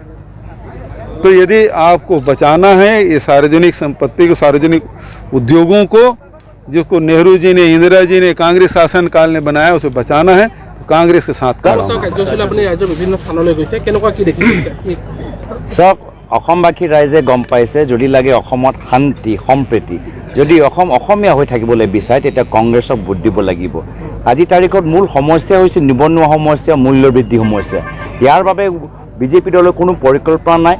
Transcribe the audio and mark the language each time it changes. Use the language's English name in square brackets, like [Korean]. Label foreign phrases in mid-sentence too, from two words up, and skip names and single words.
[Hindi] तो यदि आपको बचाना है ये सार्वजनिक संपत्ति को, सार्वजनिक उद्योगों को, जिसको नेहरू जी ने, इंदिरा जी ने कांग्रेस शासन काल ने बनाया, उसे बचाना है तो कांग्रेस के साथ खड़ा होना है। [Assamese] চাওক অসমবাসী ৰাইজে গম পাইছে যদি লাগে অসমত শান্তি সম্প্ৰীতি যদি অসমীয়া হৈ থাকিবলৈ বিচাৰে তেতিয়া কংগ্ৰেছক ভোট দিব লাগিব। আজি তাৰিখত মূল সমস্যা হৈছে নিবনুৱা সমস্যা, মূল্য বৃদ্ধি সমস্যা। ইয়াৰ বাবে বিজেপি দলৰ কোনো পৰিকল্পনা নাই।